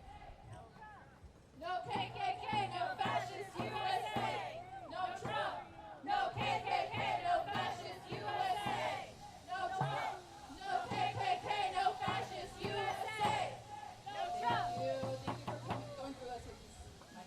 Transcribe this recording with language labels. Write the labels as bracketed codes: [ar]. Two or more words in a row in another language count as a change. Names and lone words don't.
[en] No KKK, no fascist USA. No Trump, no KKK, no fascist USA. No Trump, no KKK, no fascist USA. No Trump. Thank you for going through us with this.